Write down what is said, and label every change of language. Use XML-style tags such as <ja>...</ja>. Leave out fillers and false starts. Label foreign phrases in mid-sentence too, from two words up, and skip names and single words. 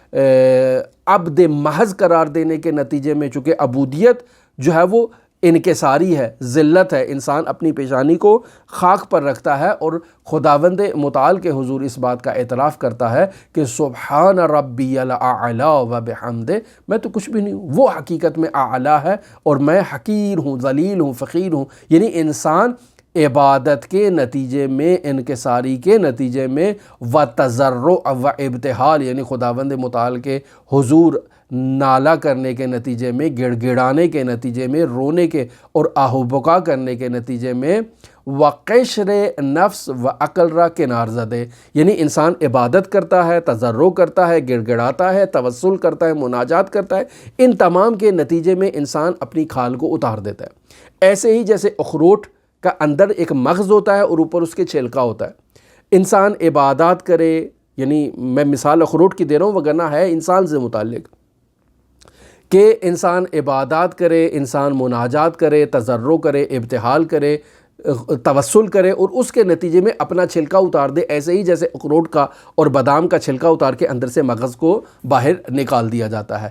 <ur>عبد محض قرار دینے کے نتیجے میں، چونکہ عبودیت جو ہے وہ انکساری ہے، ذلت ہے، انسان اپنی پیشانی کو خاک پر رکھتا ہے اور خداوند متعال کے حضور اس بات کا اعتراف کرتا ہے کہ</ur> <ar>سبحان ربی الاعلی و بحمدہ،</ar> <ur>میں تو کچھ بھی نہیں ہوں، وہ حقیقت میں اعلیٰ ہے اور میں حقیر ہوں، ذلیل ہوں، فقیر ہوں۔ یعنی انسان عبادت کے نتیجے میں، انکساری کے نتیجے میں،</ur> <fa>و تضرع و ابتحال،</fa> <ur>یعنی خداوند متعال کے حضور نالہ کرنے کے نتیجے میں، گڑ گڑانے کے نتیجے میں، رونے کے اور آہ و بکا کرنے کے نتیجے میں،</ur> <fa>و قشر نفس و عقل را کنار زدے،</fa> <ur>یعنی انسان عبادت کرتا ہے، تضرع کرتا ہے، گڑ گڑاتا ہے، توسل کرتا ہے، مناجات کرتا ہے، ان تمام کے نتیجے میں انسان اپنی کھال کو اتار دیتا ہے۔ ایسے ہی جیسے اخروٹ کا اندر ایک مغز ہوتا ہے اور اوپر اس کے چھلکا ہوتا ہے، انسان عبادات کرے، یعنی میں مثال اخروٹ کی دے رہا ہوں وگرنہ ہے انسان سے متعلق، کہ انسان عبادات کرے، انسان مناجات کرے، تضرع کرے، ابتحال کرے، توسل کرے اور اس کے نتیجے میں اپنا چھلکا اتار دے، ایسے ہی جیسے اخروٹ کا اور بادام کا چھلکا اتار کے اندر سے مغز کو باہر نکال دیا جاتا ہے۔</ur>